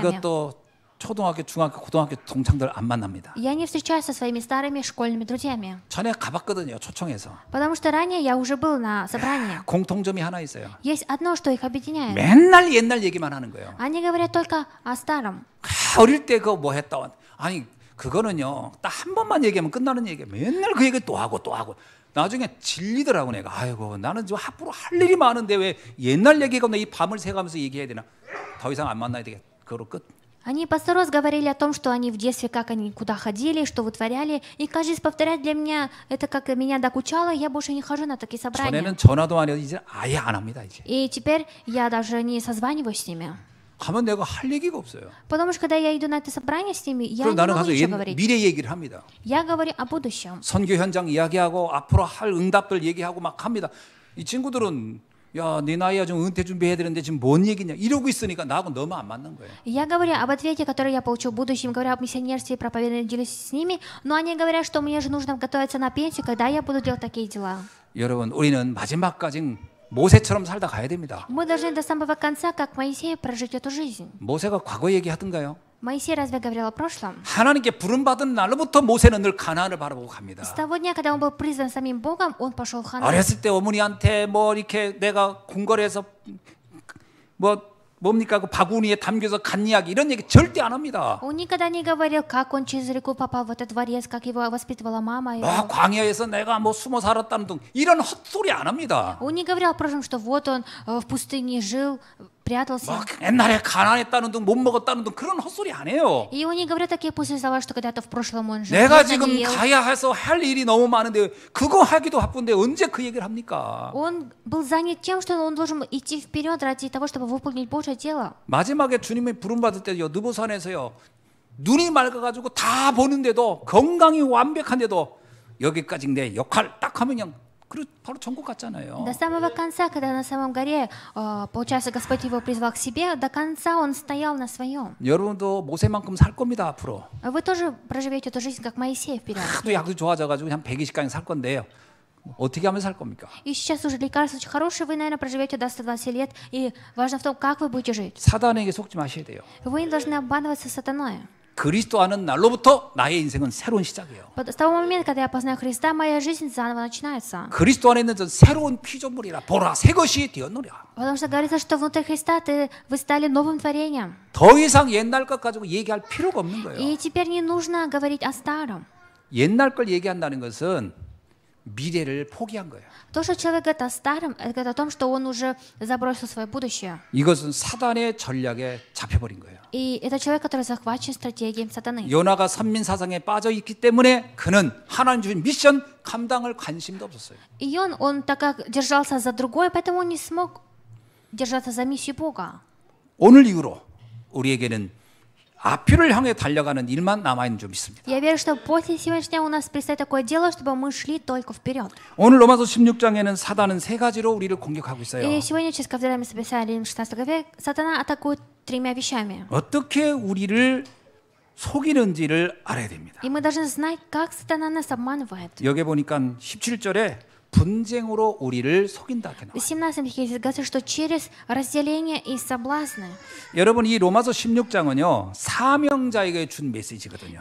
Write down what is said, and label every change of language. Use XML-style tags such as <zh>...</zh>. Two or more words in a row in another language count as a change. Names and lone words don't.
<ko>그것도 초등학교, 중학교, 고등학교 동창들 안 만납니다.</ko> <ru>Я не встречаюсь со своими старыми школьными друзьями.</ru> <ko>전에 가봤거든요, 초청해서.</ko> <ru>Потому что ранее я уже был на собрании.</ru> <ko>공통점이 하나 있어요.</ko> <ru>Есть одно, что их объединяет.</ru> <ko>맨날 옛날 얘기만 하는 거예요.</ko> <ru>Они говорят только о старом.</ru> <ko>어릴 때 그거 뭐 했다. 아니 그거는요, 딱 한 번만 얘기하면 끝나는 얘기예요. 맨날 그 얘기 또 하고 또 하고. 나중에 질리더라고 내가. 아이고 나는 좀 앞으로 할 일이 많은데 왜 옛날 얘기가 이 밤을 새가면서 얘기해야 되나. 더 이상 안 만나야 되겠다. 그거로 끝.</ko> <ru>Они по 100 раз говорили о том, что они в детстве, как они куда ходили, что вытворяли. И каждый раз повторять для меня, это как меня докучало, я больше не хожу на такие собрания.</ru> <ko>전에는 전화도 안 해도 이제 아예 안 합니다 이제.</ko> <ru>И теперь я даже не созваниваюсь с ними.</ru> <ko>가면 내가 할 얘기가 없어요.</ko> <ru>Потому что когда я иду на это собрание с ними, я</ru> <ko>그럼</ko> <ru>не</ru> <ko>나는</ko> <ru>могу</ru> <ko>가서</ko> <ru>ничего говорить.</ru> <ko>미래 얘기를 합니다.</ko> <ru>Я говорю о будущем.</ru> <ko>선교 현장 이야기하고 앞으로 할 응답들 얘기하고 막 합니다. 이 친구들은 야, 네 나이야 좀 은퇴 준비해야 되는데 지금 뭔 얘기냐 이러고 있으니까 나하고 너무 안 맞는 거예요.</ko> <ru>Я говорю об ответе, который я получу в будущем, говорю об миссионерстве и проповедовании, делюсь с ними, но они говорят, что мне же нужно готовиться на пенсию, когда я буду делать такие дела.</ru> <ko>여러분, 우리는 마지막까지 모세처럼 살다 가야 됩니다.</ko> <ru>Мы должны до самого конца, как Моисей, прожить эту жизнь.</ru> <ko>모세가 과거 얘기하던가요?</ko> <ru>Моисей разве говорил о прошлом?</ru> <ko>하나님께 부름받은 날로부터 모세는 늘 가나안을 바라보고 갑니다.</ko> <ru>С того дня, когда он был призван самим Богом, он пошел в Ханаан.</ru> <ko>어렸을 때 어머니한테 뭐 이렇게 내가 궁궐에서 뭐 뭡니까 그 바구니에 담겨서 간 이야기 이런 얘기 절대 안 합니다.</ko> <ru>Он никогда не говорил, как он через реку попал в этот дворец, как его воспитывала мама.</ru> <ko>뭐 광야에서 내가 뭐 숨어 살았다는 등 이런 헛소리 안 합니다.</ko> <ru>Он не говорил о прошлом, что вот он в пустыне жил, прятался.</ru> <ko>뭐 옛날에 가난했다는 등 못 먹었다는 등 그런 헛소리 안 해요.</ko> <ru>И он не говорит такие пустые слова, что когда-то в прошлом он жил.</ru> <ko>내가</ko> <ru>вкусно</ru> <ko>지금</ko> <ru>не ел.</ru> <ko>가야 해서 할 일이 너무 많은데 그거 하기도 바쁜데 언제 그 얘기를 합니까?</ko> <ru>Он был занят тем, что он должен идти вперед ради того, чтобы выполнить Божье дело.</ru> <ko>마지막에 주님이 부름받을 때요 느보산에서요 눈이 맑아가지고 다 보는데도 건강이 완벽한데도 여기까지 내 역할 딱 하면 그냥 바로 천국 갔잖아요.</ko> <ru>До самого конца, когда на самом горе, получается, Господь его призвал к себе, до конца он стоял на своем.</ru> <ko>여러분도 모세만큼 살 겁니다 앞으로.</ko> <ru>Вы тоже проживете эту жизнь, как Моисей вперед.</ru> <ko>하도 약도 좋아져가지고 한 120강에 살 건데요. 어떻게 하면 살 겁니까?</ko> <ru>И сейчас уже лекарства очень хорошие, вы, наверное, проживете до 120 лет, и важно в том, как вы будете жить.</ru> <ko>사단에게 속지 마셔야 돼요.</ko> <ru>Вы не должны обманываться сатаной.</ru> <ko>그리스도 아는 날로부터 나의 인생은 새로운 시작이에요.</ko> <ru>С того момента, когда я познаю Христа, моя жизнь заново начинается.</ru> <ko>그리스도 안에 있는 전 새로운 피조물이라 보라 새 것이 되었노라.</ko> <ru>Потому что говорится, что внутри Христа вы стали новым творением.</ru> <ko>더 이상 옛날 것 가지고 얘기할 필요가 없는 거예요.</ko> <ru>И теперь не нужно говорить о старом.</ru> <ko>옛날 걸 얘기한다는 것은 미래를 포기한 거예요.</ko> <ru>То, что человек говорит о старом, это говорит о том, что он уже забросил свое будущее.</ru> <ko>이것은 사단의 전략에 잡혀버린 거예요.</ko> <ru>И это человек, который захвачен стратегией сатаны.</ru> <ko>요나가 선민 사상에 빠져 있기 때문에 그는 하나님 주신 미션 감당할 관심도 없었어요.</ko> <ru>И он так как держался за другое, поэтому он не смог держаться за миссию Бога.</ru> <ko>오늘 이후로 우리에게는 앞뒤를 향해 달려가는 일만 남아있는 줄 믿습니다.</ko> <ru>Я верю, что после сегодняшнего у нас предстоит такое дело, чтобы мы шли только вперед.</ru> <ko>오늘 로마서 16장에는 사단은 세 가지로 우리를 공격하고 있어요.</ko> <ru>И сегодня через Ковдорами Писания 16 главе сатана атакует тремя вещами.</ru> <ko>어떻게 우리를 속이는지를 알아야 됩니다.</ko> <ru>И мы должны знать, как сатана нас обманывает.</ru> <ko>여기 보니까 17절에 분쟁으로 우리를 속인다 이렇게</ko> <ru>В</ru> <ko>나와요.</ko> <ru>17 стихе здесь говорится, что через разделение и соблазны.</ru> <ko>여러분 이 로마서 16장은요 사명자에게 준 메시지거든요.</ko>